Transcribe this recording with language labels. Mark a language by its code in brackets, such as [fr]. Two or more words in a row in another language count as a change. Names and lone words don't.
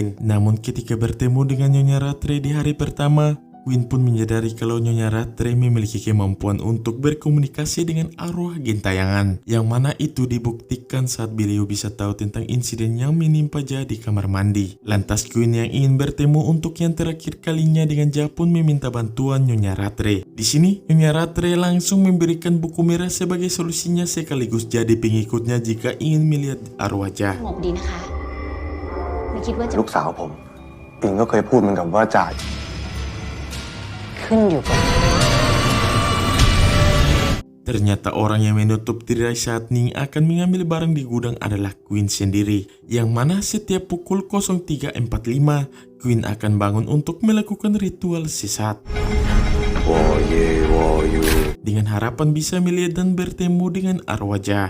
[id] Namun ketika bertemu dengan Nyonya Rattray di hari pertama, Queen pun menyadari kalau Nyonya Rattray memiliki kemampuan untuk berkomunikasi dengan arwah gentayangan, yang mana itu dibuktikan saat beliau bisa tahu tentang insiden yang menimpa Ja di kamar mandi. Lantas Queen yang ingin bertemu untuk yang terakhir kalinya dengan Ja pun meminta bantuan Nyonya Rattray. Di sini Nyonya Rattray langsung memberikan buku merah sebagai solusinya sekaligus jadi pengikutnya jika ingin melihat arwah Ja. [th] สงบดีนะคะ ไม่คิดว่าจะ ลูกสาวผมอิงก็เคยพูดเหมือนกับว่าจ่า ขึ้นอยู่กับ [id] Ternyata orang yang menutup tirai saat Ning akan mengambil barang di gudang adalah Queen sendiri, yang mana setiap pukul 03.45 Queen akan bangun untuk melakukan ritual sesat dengan harapan bisa melihat dan bertemu dengan arwah Ja.